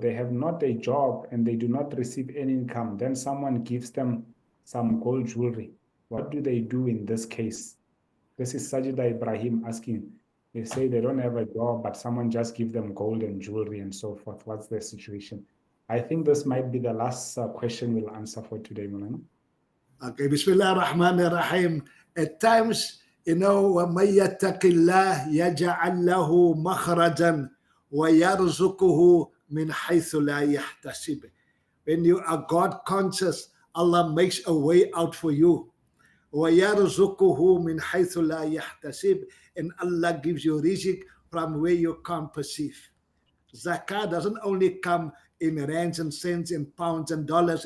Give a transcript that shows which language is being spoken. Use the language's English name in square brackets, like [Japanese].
[English] They have not a job and they do not receive any income. Then someone gives them some gold jewelry. What do they do in this case? This is Sajida Ibrahim asking. They say they don't have a job, but someone just gives them gold and jewelry and so forth. What's their situation? I think this might be the last question we'll answer for today, Mulana. Okay, Bismillah ar-Rahman ar-Rahim. At times, you know, [Arabic] وَمَن يَتَّقِ اللَّهِ يَجْعَلْ لَهُ مَخْرَجًا وَيَرْزُقُهُ مِنْ حَيْثُ لَا يَحْتَسِبُ. [English] When you are God conscious, Allah makes a way out for you. [Arabic] وَيَرْزُقُهُ مِنْ حَيْثُ لَا يَحْتَسِبُ. [English] And Allah gives you rizq from where you can't perceive. Zakah doesn't only come in rands and cents and pounds and dollars.